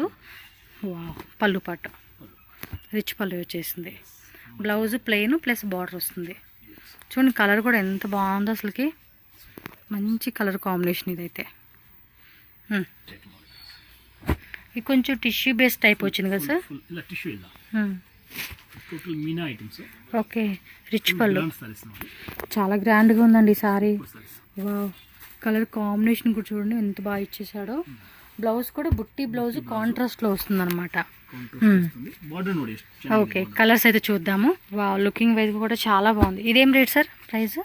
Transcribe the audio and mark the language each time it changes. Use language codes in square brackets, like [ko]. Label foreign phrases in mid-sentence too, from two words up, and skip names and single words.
[te] వావ్ పళ్ళు పాట రిచ్ పళ్ళు వచ్చేసింది. [en] blouse plain plus border [te] వస్తుంది. చూడండి కలర్ కూడా ఎంత బాగుందో అసలుకి. మంచి [en] colour combination [te] ఇదైతే. ఇది కొంచెం [en] tissue base type [te] వచ్చింది కదా సార్? [kn] ಇಲ್ಲ ಟಿಶ್ಯೂ ಇಲ್ಲ, [en] total meena items. [te] ఓకే, రిచ్ పళ్ళు, చాలా గ్రాండ్గా ఉందండి ఈ సారీ. వావ్, [en] colour combination [te] కూడా చూడండి ఎంత బాగా ఇచ్చేసాడో. బ్లౌజ్ కూడా బుట్టి బ్లౌజ్ కాంట్రాస్ట్లో వస్తుంది అనమాట. ఓకే, కలర్స్ అయితే చూద్దాము. వావ్, [en] looking wise [te] కూడా చాలా బాగుంది. ఇదేం రేట్ సార్ ప్రైస్?